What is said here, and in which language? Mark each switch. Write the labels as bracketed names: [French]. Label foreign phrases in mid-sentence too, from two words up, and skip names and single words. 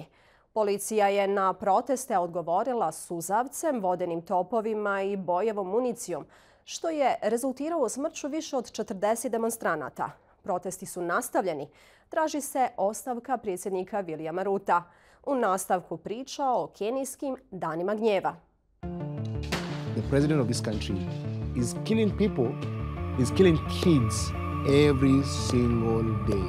[Croatian] Policija je na proteste odgovorila suzavcem, vodenim topovima i bojevom municijom, što je rezultiralo smrću više od 40 demonstranata. Protesti su nastavljeni. Traži se ostavka predsjednika Williama Ruta. U nastavku priča o kenijskim danima gnjeva. [English] The president of this country is killing people, is killing kids every single day.